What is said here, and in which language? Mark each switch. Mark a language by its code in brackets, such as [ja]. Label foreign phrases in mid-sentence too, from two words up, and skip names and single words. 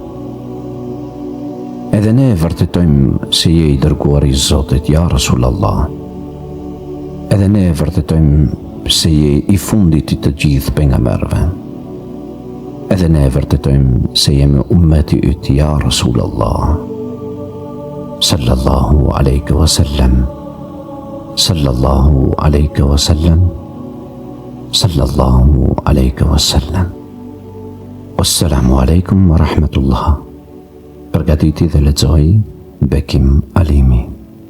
[sq] Edhe ne vërtetojmë se je i dërguar i Zotit, [ar] يا رسول الله. [sq] Edhe ne vërtetojmë se je i fundit i të gjithë pejgamberëve. Edhe ne vërtetojmë se jemi ummeti yt, [ar] يا رسول الله. صلى الله عليه وسلم. صلى الله عليه وسلم. صلى الله عليه وسلم. والسلام عليكم ورحمة الله. [sq] Përgatiti dhe lexoi Bekim Alimi.